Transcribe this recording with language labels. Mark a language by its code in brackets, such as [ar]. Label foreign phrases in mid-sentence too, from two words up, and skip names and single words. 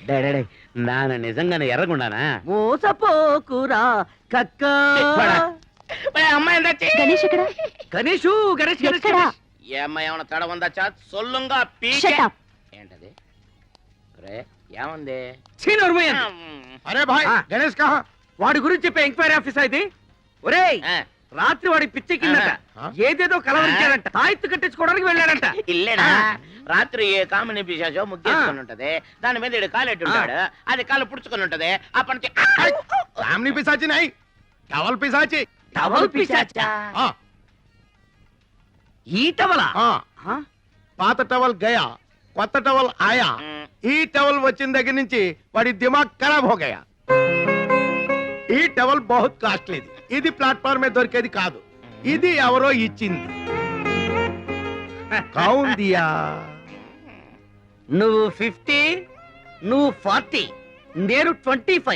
[te] నాన్న నిజంగానే ఎర్రగుండానా? మోసపోకురా కక్క. అమ్మాయి గణేష్ ఎక్కడ? గణేషు గణేష్ గణేష్ ఎక్కడా? ఏ అమ్మాయి ఏమన్నా తడ ఉందా? చా సొల్లుంగా [en] Shut up. [te] ఏంటది? రే ఏముంది? [hi] अरे भाई गणेश कहाँ? [te] వాడి గురించి చెప్పే [en] enquiry office [te] ఇది. ఒరేయ్, ఆ, రాత్రి వాడి పిచ్చెక్కిందట, ఏదేదో కలవరించాడంట, తాయెత్తు కట్టించుకోవడానికి వెళ్ళాడంట. ఇల్లేనా? రాత్రి ఏ కామిని పిశాచో ముగ్గేసుకొని ఉంటది, దాని మీద ఈడు కాలెట్టి ఉంటాడు, అది కాలు పుడుచుకొని ఉంటది. అప్పటి నుంచి [hi] सामने पिशाची नहीं टवल पिशाची. [te] టవల్ పిశాచా? [hi] हाँ [te] ఈ టవలా? हाँ పాత టవల్ గయా, కొత్త టవల్ ఆయా. ఈ టవల్ వచ్చిన దగ్గర నుంచి వాడి [hi] दिमाग खराब हो गया. [te] ఈ టవల్ బహుత్ కాస్ట్లీది. ఇది ప్లాట్ఫామ్ మీద దొరికేది కాదు, ఇది ఎవరో ఇచ్చింది. [hi] कौन दिया? [te] నువ్వు 50, నువ్వు 40, నేను 25.